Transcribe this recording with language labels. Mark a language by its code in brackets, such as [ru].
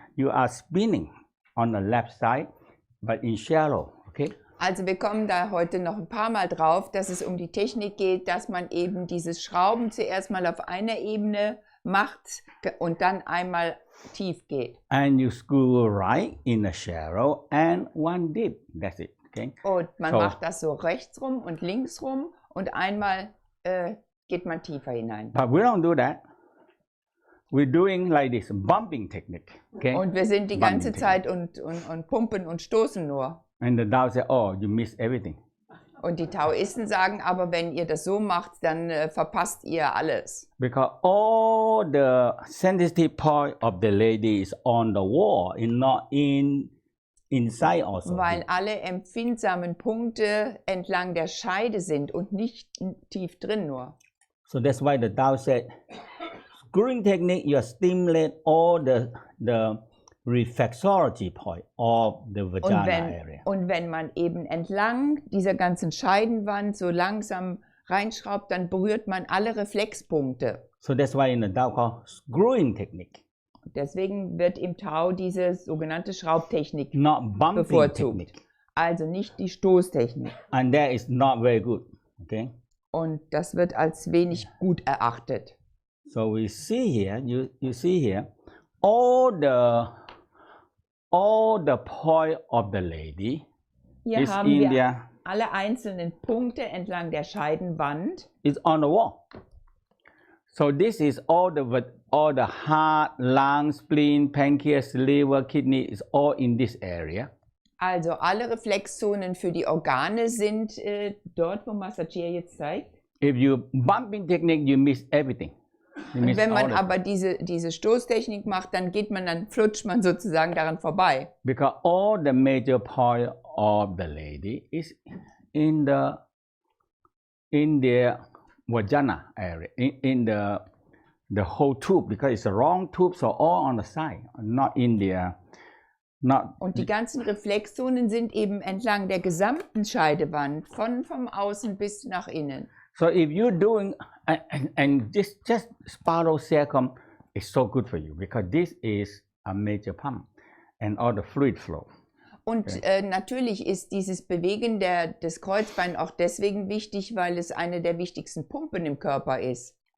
[en] you are spinning on the left side, but in shallow, okay? [de] Also wir kommen da heute noch ein paar Mal drauf, dass es um die Technik geht, dass man eben dieses Schrauben zuerst mal auf einer Ebene macht und dann einmal tief geht. [en] And you screw right in the shallow and one deep. That's it, okay? [de] Und man macht das so rechts rum und links rum und einmal geht man tiefer hinein. [en] But we don't do that. We're doing like this, bumping technique, okay? [de] Und wir sind die ganze Zeit und pumpen und stoßen nur. [en] And the Tao said, oh, you miss everything. [de] Und die Taoisten sagen, aber wenn ihr das so macht, dann verpasst ihr alles. [en] Because all the sensitive point of the lady is on the wall, and not inside also. [de] Weil alle empfindsamen Punkte entlang der Scheide sind und nicht tief drin nur. [en] So that's why the Tao said, screwing technique, you stimulate all the reflexology point of the vagina area. [de] Und wenn man eben entlang dieser ganzen Scheidenwand so langsam reinschraubt, dann berührt man alle Reflexpunkte. [en] So that's why in the Tao called screwing technique. [de] Deswegen wird im Tao diese sogenannte Schraubtechnik [en] not bumping [de] bevorzugt. [en] Technique. [de] Also nicht die Stoßtechnik. [en] And that is not very good. Okay. [de] Und das wird als wenig gut erachtet. [en] So we see here, you see here, all the point of the lady [de] Hier [en] is [de] haben [en] in [de] wir alle einzelnen Punkte entlang der Scheidenwand. [en] is on the wall. So this is all the heart, lungs, spleen, pancreas, liver, kidney is all in this area. [de] Also alle Reflexzonen für die Organe sind dort, wo Mantak Chia jetzt zeigt. [en] If you bumping technique, you miss everything. You [de] Und [en] miss [de] wenn man [en] all [de] aber diese Stoßtechnik macht, dann flutscht man sozusagen daran vorbei. [en] Because all the major point of the lady is in the vagina area, in the whole tube, because it's a wrong tube, so all on the side, not in the [de] Und die ganzen Reflexzonen sind eben entlang der gesamten Scheidewand, vom Außen bis nach innen. [en] So if you're doing, and just spiral circum is so good for you, because this is a major pump and all the fluid flow. [de] Und natürlich ist dieses Bewegen des Kreuzbeins auch deswegen wichtig, weil es eine der wichtigsten Pumpen im Körper ist.